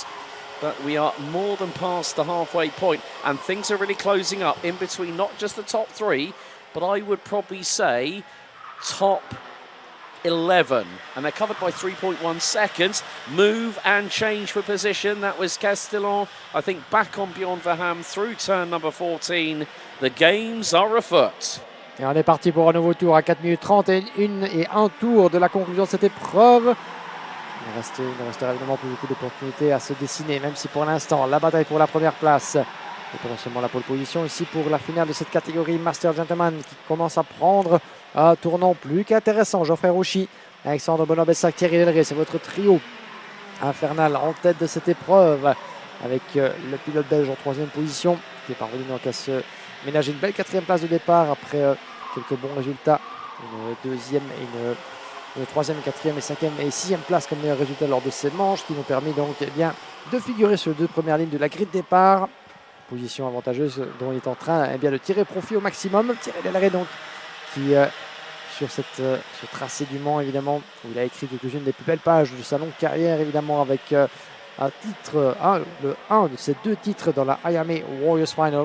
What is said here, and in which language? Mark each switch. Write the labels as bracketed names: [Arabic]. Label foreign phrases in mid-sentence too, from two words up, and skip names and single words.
[English] But we are more than past the halfway point, and things are really closing up in between not just the top 3, but I would probably say top 11, and they're covered by 3.1 seconds. Move and change for position. That was Castellan, I think, back on Bjorn Verham through turn number 14. The games are afoot. [French] Et on est parti pour un nouveau tour à 4 minutes 31 et 1 tour de la conclusion de cette épreuve. Il ne restera évidemment plus beaucoup d'opportunités à se dessiner, même si pour l'instant la bataille pour la première place et potentiellement la [English] pole position [French] ici pour la finale de cette catégorie Master Gentleman qui commence à prendre un tournant plus qu'intéressant. Geoffrey Rouchy, Alexandre Benoît-Bessac, Thierry Delray, c'est votre trio infernal en tête de cette épreuve avec le pilote belge en 3e position qui est parvenu donc à se ménager une belle 4e place de départ après quelques bons résultats, une 2e et une 3e, 4e et 5e et 6e place comme meilleur résultat lors de ces manches qui nous permis donc de figurer sur les 2 premières lignes de la grille de départ. Position avantageuse dont il est en train de tirer profit au maximum. Thierry Delray donc qui sur ce tracé du Mans évidemment où il a écrit quelques-unes des plus belles pages de sa longue carrière évidemment avec un titre, un de ces 2 titres dans la Iame Warriors Final.